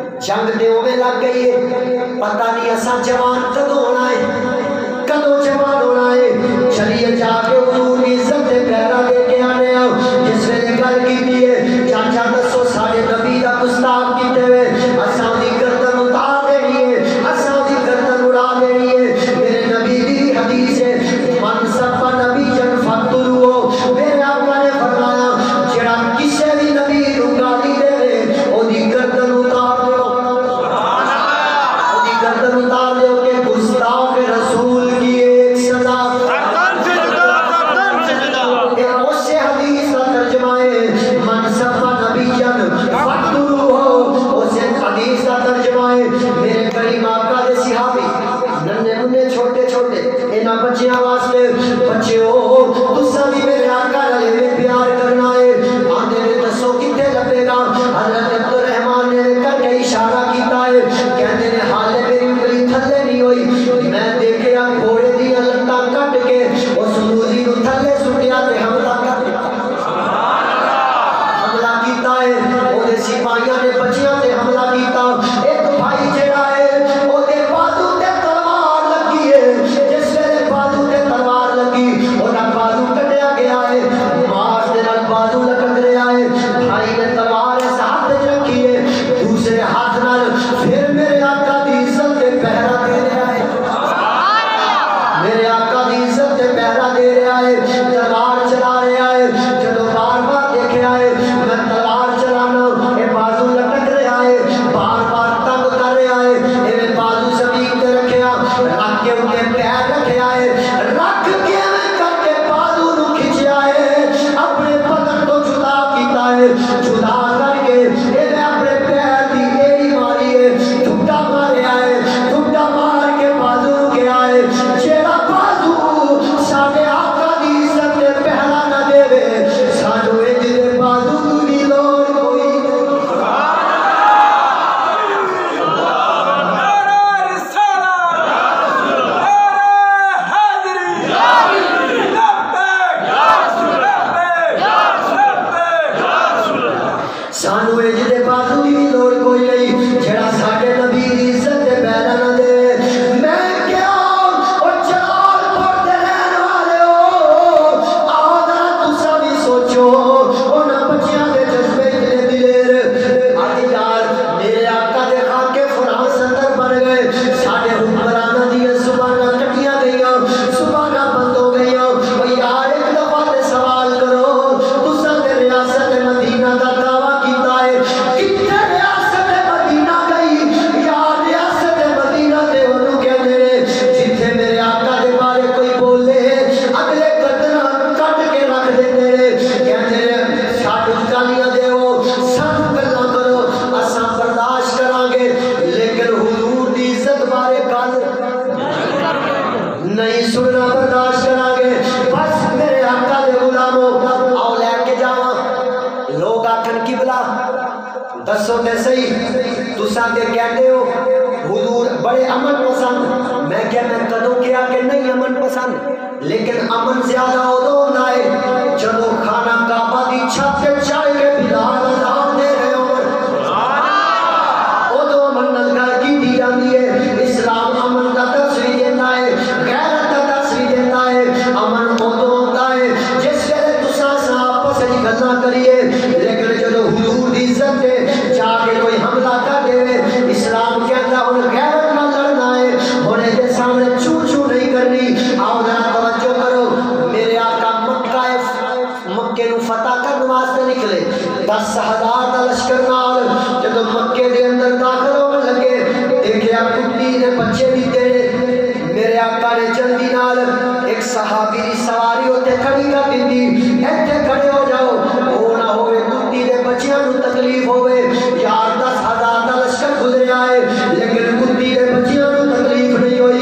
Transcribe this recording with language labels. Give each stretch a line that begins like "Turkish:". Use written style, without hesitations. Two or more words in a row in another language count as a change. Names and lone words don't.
Punjabi: جنگ دے میں لگ گئی ہے، پتہ نہیں اساں جوان کدوں ہونا ہے، کدوں جوان ہونا ہے، چلیے جا کے حضور کی عزت دے پیرا دے کے آنے آؤ۔ جس ویلے گل کیتی ہے چاچا دسو ساڈے نبی دا گستاخ کیتے ہوئے اساں دی گردن اتار دینی ہے، اساں دی گردن اڑا دینی ہے۔ میرے نبی دی حدیث ہے
Arabic: من سب نبی جن فقتلو،
Punjabi: میرے آقا نے فرمایا جڑا کسے بھی نبی نو گالی دے او دی گردن اتار دیو، او دی گردن اتار دیو کہ
Urdu: گستاخ رسول کی ایک سزا۔ اس حدیث کا ترجمہ ہے
Arabic: من سب نبی جن فقتلو،
Urdu: اس حدیث کا ترجمہ ہے
Punjabi: میرے کریم آقا دے صحابی ننے منے چھوٹے چھوٹے انہاں بچیاں واسطے بچیو تساں بھی میرے آقا نال پیار کرنا ہے، آندے نے دسو کتے لبے گا؟ حضرت عبد الرحمن نے کر کے اشارہ کیتا ہے، کہندے نے حالے میری انگلی تھلے نہیں ہوئی، میں دیکھیا گھوڑے دی لتاں کٹ کے اس موزی نو تھلے سٹیا تے حملہ کر دتا، حملہ کیتا ہے او دے سپاہیاں نے بچیاں تے حملہ کیتا۔ ایک بھائی جڑا ہے او دے بازو تے تلوار لگی ہے، جس ویلے بازو تے تلوار لگی اودا بازو کٹیا گیا ہے، ماس دے نال بازو لٹک رہا ہے، بھائی نے تلوار اس ہاتھ وچ رکھی ہے، دوسرے ہاتھ نال پھر میرے آقا دی عزت تے پہرا دے رہا ہے، میرے آقا دی عزت تے پہرا دے رہا ہے، تلوار چلا رہا ہے۔ جدو بار بار دیکھا ہے میں تلوار چلانا اے بازو لٹک رہا ہے، بار بار تنگ کر رہا ہے، اے بازو زمین تے رکھیا، رکھ کے انہیں پیر رکھیا ہے، رکھ کے میں کر کے بازو نو کھچیا ہے، اپنے بدن تو جدا کیتا ہے، جدا کر کے اے اپنے پیر دی ایڑی ماری ہے، ٹھڈا ماریا ہے، ٹھڈا مار کے بازو نو گیا ہے۔ جیڑا بازو ساڈے آقا دی عزت تے پہلا نہ دے سانو انج دے بازو دی لوڑ کوئی نہیں۔ سانو انج دے بازو دی لوڑ کوئی نہیں جڑا ساڈے نبی دی عزت تے پہلا نہ دے۔ میں کیا او جلال پور دے رہن والے ہو، آؤ ذرا تساں بھی سوچو انہاں بچیاں دے جذبے اتنے دلیر، اج یار میرے آقا دے خاکے فرانس اندر بن گئے، ساڈے حکمراناں دیاں زباناں کٹیاں گئیاں، زباناں بند ہو گئیاں۔ او یار ایک دفعہ تے سوال کرو تساں تے ریاست مدینہ دا دعویٰ کیتا ہے، کتنے ریاست مدینہ گئی؟ یار ریاست مدینہ تے انہوں کہندے نے جتھے میرے آقا دے بارے کوئی بولے اگلے گردناں کٹ کے رکھ دیندے نے، کہندے نے سانو گالیاں دیو، سانو گلاں کرو، اساں برداشت کراں گے، لیکن حضور دی عزت بارے گل نہیں سننا برداشت کراں گے۔ بس میرے آقا دے غلاموں آؤ لے کے جاواں، لوگ آکھن قبلہ دسو تے صحیح تساں تے کہندے ہو حضور بڑے امن پسند، میں کیا میں کدوں کیا کہ نہیں امن پسند، لیکن امن زیادہ ادو ہوندا ہے جدو خانہ کعبہ دی چھت تے چڑھ کے بلال اذان دے رہے ہو، ادو امن نال گل کیتی جاندی ہے۔ اسلام امن دا درس بھی دیندا ہے، غیرت دا درس بھی دیندا ہے۔ امن ادو ہوندا ہے جس ویلے تساں آپس وچ گلاں کریے، لیکن جدو حضور دی عزت تے جا کے کوئی حملہ کر دے اسلام کہندا ہن غیرت نال لڑنا ہے، ہن دے سامنے چو چو نہیں کرنی۔ آؤ ذرا توجہ کرو، میرے آقا مکے نو فتح کرنے واسطے نکلے 10,000 دا لشکر نال، جدو مکے دے اندر داخل ہون لگے دیکھیا کتی نے بچے دیتے، میرے آقا نے جلدی نال ایک صحابی دی سواری ہوتے کھڑی کر دیتی، ایتھے کھڑے ہو جاؤ، وہ نہ ہوئے کتی دے بچیاں نو تکلیف ہوئے۔ یار 10,000 دا لشکر گزریا ہے لیکن کتی دے بچیاں نو تکلیف نہیں ہوئی۔